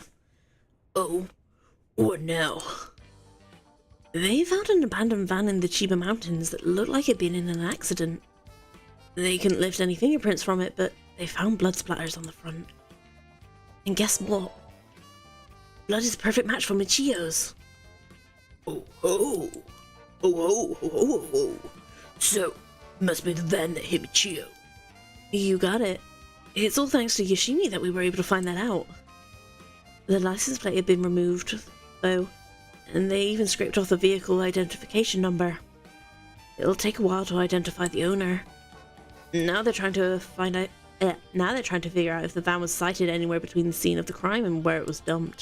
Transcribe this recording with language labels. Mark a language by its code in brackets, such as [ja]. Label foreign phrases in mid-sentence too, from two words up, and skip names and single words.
[en] Oh. What now? They found an abandoned van in the Chiba Mountains that looked like it'd been in an accident. They couldn't lift any fingerprints from it, but they found blood splatters on the front. And guess what? Blood is a perfect match for Michio's. Oh ho! Oh ho ho ho ho! So, must be the van that hit Michio. You got it. It's all thanks to Yoshimi that we were able to find that out. The license plate had been removed, though, and they even scraped off the vehicle identification number. It'll take a while to identify the owner. Now they're trying to figure out if the van was sighted anywhere between the scene of the crime and where it was dumped.